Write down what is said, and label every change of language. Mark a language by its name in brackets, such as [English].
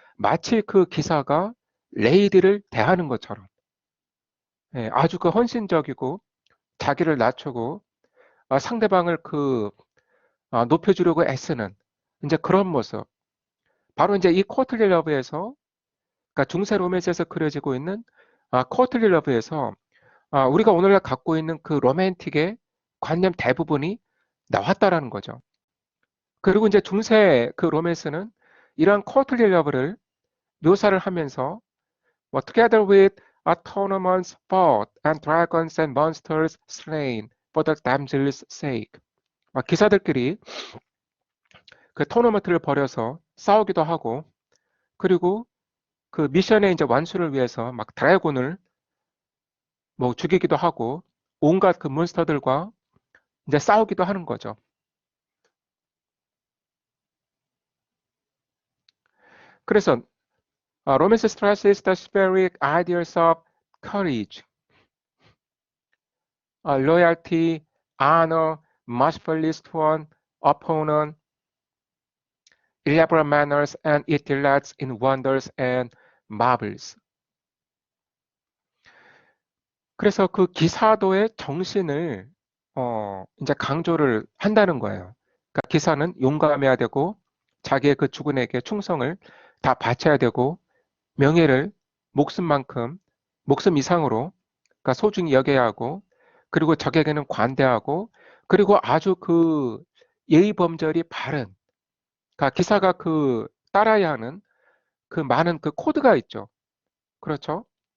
[Korean] 마치 그 기사가 레이디를 대하는 것처럼 예, 아주 그 헌신적이고 자기를 낮추고 상대방을 그 높여주려고 애쓰는 이제 그런 모습. 바로 이제 이 코틀리 러브에서 그러니까 중세 로맨스에서 그려지고 있는 코틀리 러브에서 우리가 오늘날 갖고 있는 그 로맨틱의 관념 대부분이 나왔다라는 거죠. 그리고 이제 중세 그 로맨스는 이러한 코틀리 러브를 묘사를 하면서 뭐 [English] together with a tournament fought and dragons and monsters slain for the damsel's sake. [Korean] 기사들끼리 그 토너먼트를 벌여서 싸우기도 하고 그리고 그 미션의 이제 완수를 위해서 막 드래곤을 뭐 죽이기도 하고 온갖 그 몬스터들과 이제 싸우기도 하는 거죠. 그래서 [English] romance stresses the specific ideas of courage, loyalty, honor, mercifulness to an opponent, elaborate manners, and it delights in wonders and marvels. [Korean] 그래서 그 기사도의 정신을 이제 강조를 한다는 거예요. 그러니까 기사는 용감해야 되고 자기의 그 주군에게 충성을 다 바쳐야 되고 명예를 목숨만큼 목숨 이상으로 그러니까 소중히 여겨야 하고 그리고 적에게는 관대하고 그리고 아주 그 예의 범절이 바른 그러니까 기사가 그 따라야 하는 그 많은 그 코드가 있죠. 그렇죠?